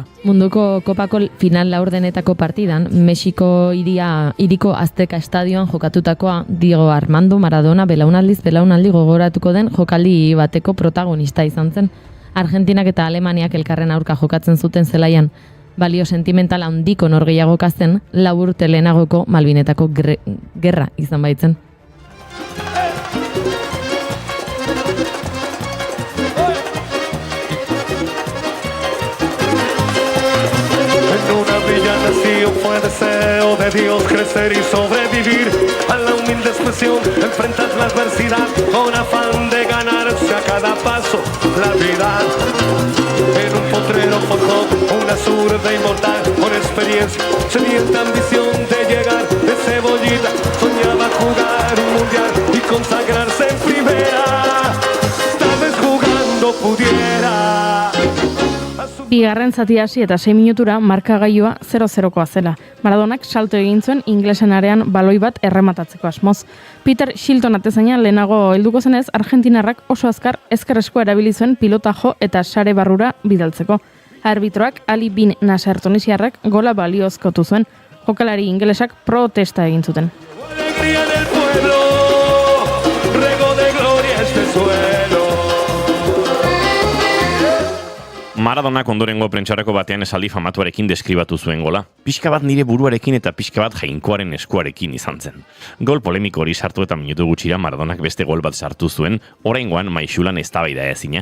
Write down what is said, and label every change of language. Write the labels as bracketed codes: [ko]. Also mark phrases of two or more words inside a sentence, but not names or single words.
[eu] Munduko kopako final laurdenetako partidan, Mexiko hiriko Azteca estadioan jokatutakoa Diego Armando Maradona belaunaldi gogoratuko den jokaldi bateko protagonista izan zen. Argentinak eta Alemaniak elkarren aurka jokatzen zuten zelaian, balio sentimental handiko norgehiagoka zen 4 urte lehenagoko Malbinetako gerra izan baitzen. [es] Fue deseo de Dios crecer y sobrevivir a la humilde expresión, enfrentas la adversidad con afán de ganarse a cada paso la vida. En un potrero forjó una zurda inmortal con experiencia, sedienta ambición de llegar de cebollita, soñaba jugar un mundial y consagrarse en primera, tal vez jugando pudiera. [eu] Bigarren zati hasi eta 6 minutura markagailua 0-0koa zela. Maradonak salto egin zuen inglesen arean baloi bat errematatzeko asmoz. Peter Shilton atezaina lehenago helduko zenez, argentinarrak oso azkar ezkerreskua erabili zuen pilota jo eta sare barrura bidaltzeko. Arbitroak Ali bin Nasser tunisiarrak gola baliozkotu zuen. Jokalari ingelesak protesta egin zuten. [es] Alegría del pueblo, rego de gloria este suelo. [eu] Maradonak ondorengo prentxarako batean esaldi famatuarekin deskribatu zuen gola. Pixka bat nire buruarekin eta pixka bat Jainkoaren eskuarekin izan zen. Gol polemiko hori sartu eta minutu gutxira Maradonak beste gol bat sartu zuen, oraingoan maixulan eztabaida ezina.